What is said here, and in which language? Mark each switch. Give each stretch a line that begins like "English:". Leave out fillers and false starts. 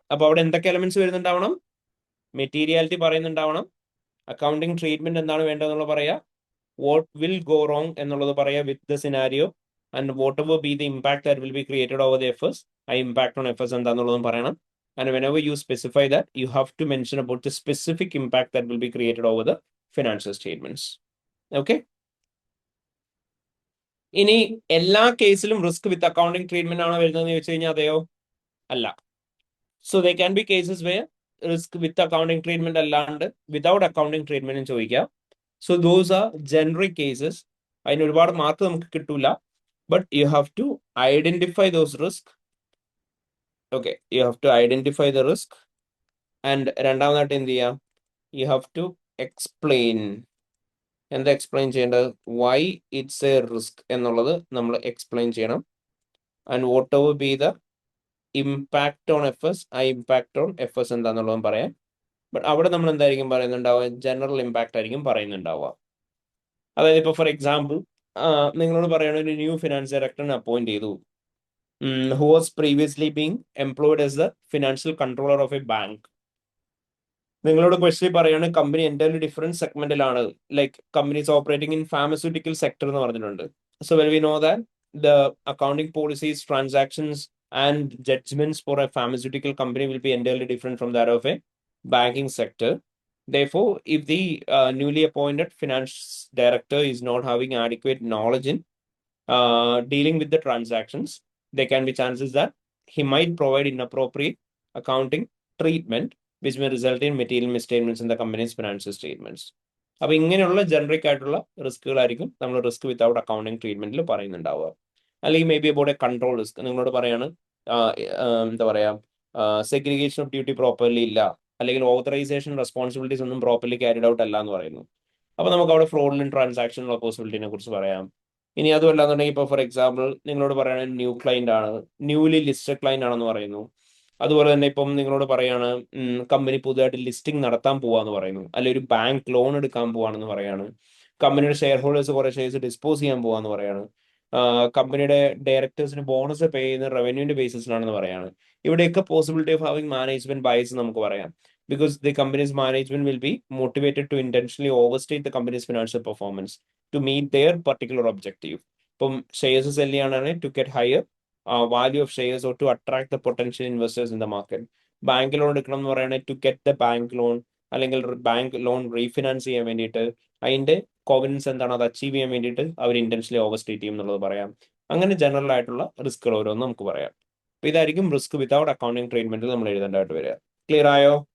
Malayalam: അപ്പൊ അവിടെ എന്തൊക്കെ എലമെന്റ്സ് വരുന്നുണ്ടാവണം? മെറ്റീരിയാലിറ്റി പറയുന്നുണ്ടാവണം, അക്കൗണ്ടിങ് ട്രീറ്റ്മെന്റ് എന്താണ് വേണ്ടതെന്നുള്ള പറയാ,
English: what will go wrong
Malayalam: എന്നുള്ളത് പറയാ with the scenario,
English: and whatever be the impact that will be created over the affairs,
Malayalam: ആ ഇമ്പാക്ട് ഓൺ എഫേഴ്സ് എന്താണെന്നുള്ളതും പറയണം.
English: And whenever you specify that, you have to mention about the specific impact that will be created over the financial statements. Okay.
Malayalam: ഇനി എല്ലാ കേസിലും risk വിത്ത് accounting treatment ആണോ വരുന്നതെന്ന് ചോദിച്ചു കഴിഞ്ഞാൽ അതെയോ അല്ല.
English: So they can be cases where risk with accounting treatment അല്ലാണ്ട് without accounting ട്രീറ്റ്മെന്റും ചോദിക്കാം. So those are generic cases.
Malayalam: അതിന് ഒരുപാട് മാർക്ക് നമുക്ക് കിട്ടൂല.
English: But you have to identify those risk. Okay, you have to identify the risk, and
Malayalam: രണ്ടാമതായിട്ട് എന്ത് ചെയ്യാം,
English: you have to explain.
Malayalam: എന്താ എക്സ്പ്ലെയിൻ ചെയ്യേണ്ടത്?
English: why it's a risk
Malayalam: എന്നുള്ളത് നമ്മൾ എക്സ്പ്ലെയിൻ ചെയ്യണം.
English: and whatever be the impact on FS, ആ impact on FS
Malayalam: എന്താന്നുള്ളതും പറയാം. ബട്ട് അവിടെ നമ്മൾ എന്തായിരിക്കും പറയുന്നുണ്ടാവുക, ജനറൽ ഇമ്പാക്ട് ആയിരിക്കും പറയുന്നുണ്ടാവുക. അതായത് ഇപ്പൊ ഫോർ എക്സാമ്പിൾ നിങ്ങളോട് പറയുന്ന ഒരു ന്യൂ ഫിനാൻസ് ഡയറക്ടറിനെ അപ്പോയിന്റ് ചെയ്തു,
English: who was previously being employed as the financial controller of a bank.
Malayalam: നിങ്ങളോട് ക്വസ്റ്റ്യൻ പറയാണ് company entirely different സെഗ്മെന്റിലാണ്, like companies operating in pharmaceutical sector എന്ന് പറഞ്ഞിട്ടുണ്ട്.
English: So well we know that the accounting policies, transactions and judgements for a pharmaceutical company will be entirely different from that of a banking sector. Therefore, if the newly appointed finance director is not having adequate knowledge in dealing with the transactions, there can be chances that he might provide inappropriate accounting treatment, which may result in material misstatements in the company's financial statements.
Malayalam: അപ്പൊ ഇങ്ങനെയുള്ള generic ആയിട്ടുള്ള റിസ്കുകളായിരിക്കും നമ്മൾ risk without accounting ട്രീറ്റ്മെന്റിൽ പറയുന്നുണ്ടാവുക. അല്ലെങ്കിൽ
English: May be about a control risk.
Malayalam: നിങ്ങളോട് പറയാണ് എന്താ പറയാ, segregation of duty properly ഇല്ല, അല്ലെങ്കിൽ ഓതറൈസേഷൻ റെസ്പോൺസിബിലിറ്റീസ് ഒന്നും പ്രോപ്പർലി ക്യാരിഡ് ഔട്ട് അല്ല എന്ന് പറയുന്നു. അപ്പൊ നമുക്ക് അവിടെ ഫ്രോഡുലന്റ് ട്രാൻസാക്ഷനുള്ള പോസിബിലിറ്റിനെ കുറിച്ച് പറയാം. ഇനി അതുമല്ല എന്നുണ്ടെങ്കിൽ ഇപ്പോൾ ഫോർ എക്സാമ്പിൾ നിങ്ങളോട് പറയുന്നത് ന്യൂ ക്ലൈന്റ് ആണ്, ന്യൂലി ലിസ്റ്റഡ് ക്ലൈന്റ് ആണെന്ന് പറയുന്നു. അതുപോലെ തന്നെ ഇപ്പം നിങ്ങളോട് പറയാണ് കമ്പനി പുതുതായിട്ട് ലിസ്റ്റിംഗ് നടത്താൻ പോവാന്ന് പറയുന്നു, അല്ലെങ്കിൽ ഒരു ബാങ്ക് ലോൺ എടുക്കാൻ പോവാണെന്ന് പറയാണ്, കമ്പനിയുടെ ഷെയർ ഹോൾഡേഴ്സ് കുറെ ഷെയർസ് ഡിസ്പോസ് ചെയ്യാൻ പോവാന്ന് പറയാണ്, കമ്പനിയുടെ ഡയറക്ടേഴ്സിന് ബോണസ് പേ ചെയ്യുന്ന റവന്യൂവിന്റെ ബേസിസിലാണെന്ന് പറയാണ്. ഇവിടെയൊക്കെ possibility of having management bias നമുക്ക് പറയാം.
English: Because the company's management will be motivated to intentionally overstate the company's financial performance to meet their particular objective.
Malayalam: ഇപ്പം ഷെയർസ് സെല് ചെയ്യാനാണെങ്കിൽ
English: to get higher value of shares or to attract the potential investors in the market.
Malayalam: Bank loan എടുക്കണം എന്ന് പറയുകയാണെങ്കിൽ
English: to get the bank loan,
Malayalam: അല്ലെങ്കിൽ bank loan refinance ചെയ്യാൻ വേണ്ടിയിട്ട് അതിന്റെ കോവനൻസ് എന്താണ് അത് അച്ചീവ് ചെയ്യാൻ വേണ്ടിയിട്ട് അവർ ഇന്റൻഷനലി ഓവർസ്റ്റേറ്റ് ചെയ്യും എന്നുള്ളത് പറയാം. അങ്ങനെ ജനറൽ ആയിട്ടുള്ള റിസ്കുകൾ ഓരോന്നും നമുക്ക് പറയാം. അപ്പൊ ഇതായിരിക്കും റിസ്ക് വിതൗട്ട് അക്കൗണ്ടിങ് ട്രീറ്റ്മെന്റിൽ നമ്മൾ എഴുതേണ്ടതായിട്ട് വരിക. ക്ലിയർ ആയോ?